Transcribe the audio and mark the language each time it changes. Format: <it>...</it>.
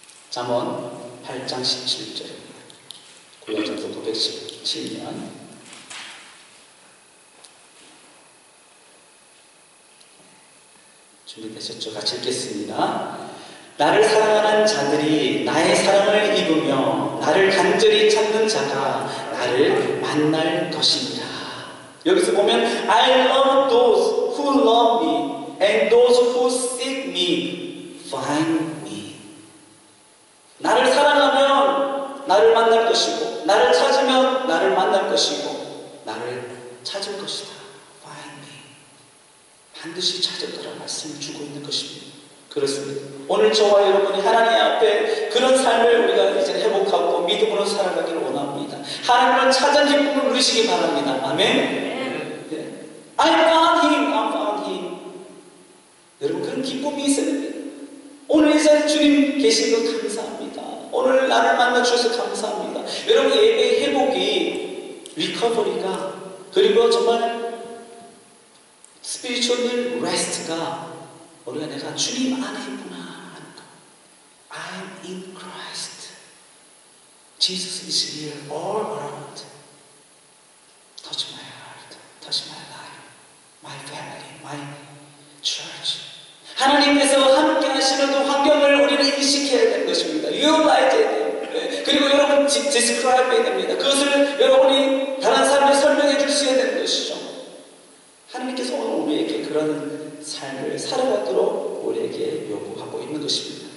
<ko>잠언 8장 17절입니다. 구약전서 917면 준비되셨죠? 같이 읽겠습니다. 나를 사랑하는 자들이 나의 사랑을 입으며 나를 간절히 찾는 자가 나를 만날 것이니라. 여기서 보면</ko> <en>I love those who love me and those who seek me find me.</en> <ko>나를 사랑하면 나를 만날 것이고 나를 찾으면 나를 만날 것이고 나를 찾을 것이다.</ko> <en>Find me.</en> <ko>반드시 찾을 거라 말씀을 주고 있는 것입니다. 그렇습니다. 오늘 저와 여러분이 하나님 앞에 그런 삶을 우리가 이제 회복하고 믿음으로 살아가기를 원합니다. 하나님을 찾은 기쁨을 누리시기 바랍니다. 아멘. 네.</ko> <en>I found him. I found him.</en> <ko>기쁨이 있어야 됩니다. 오늘 이 자리에 주님 계신 것 감사합니다. 오늘 나를 만나 주셔서 감사합니다. 여러분, 예배의 회복이, 리커버리가, 그리고 정말 스피리추얼 레스트가 우리가 내가 주님 안에 있구나 하는 거.</ko> <en>I'm in Christ. Jesus is here all around. Touch my heart, touch my life, my family, my church.</en> <ko>하나님께서 함께 하시는 그 환경을 우리는 인식해야 되는 것입니다. Realize 해야 돼요. 그리고 여러분 describe 해야 됩니다. 그것을 여러분이 다른 사람에게 설명해 줄 수 있어야 되는 것이죠. 하나님께서 오늘 우리에게 그런 삶을 살아가도록 우리에게 요구하고 있는 것입니다.</ko>